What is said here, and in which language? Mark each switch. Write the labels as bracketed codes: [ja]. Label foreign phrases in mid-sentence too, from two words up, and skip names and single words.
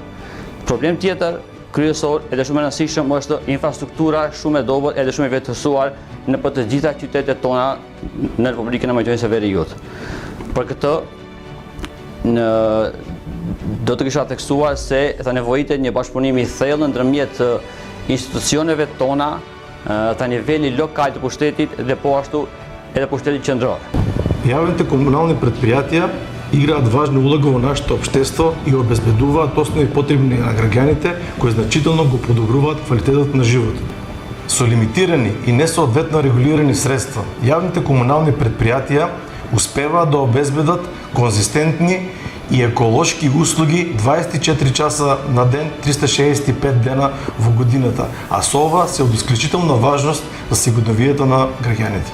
[sq] Problem tjetër kryesor edhe shumë e rëndësishëm është infrastruktura shumë e dobët edhe shumë e vetësuar në për të gjitha qytetet tona në Republikën e Maqedonisë së Veriut. Për këtë do të kisha theksuar se nevojitet një bashkëpunim i thellë ndërmjet institucioneve tona ta niveli lokal të pushtetit dhe po ashtu edhe pushtetit qendror. [mk] Јавните комунални предпријатија играат важна улога во нашето општество и обезбедуваат основни потребни на граѓаните кои значително го подобруваат квалитетот на живот. Со лимитирани и несоодветно регулирани средства, јавните комунални предпријатија успеваат да обезбедат конзистентни и еколошки услуги 24 часа на ден, 365 дена во годината, а со ова се од исклучителна важност за сигурноста на граѓаните.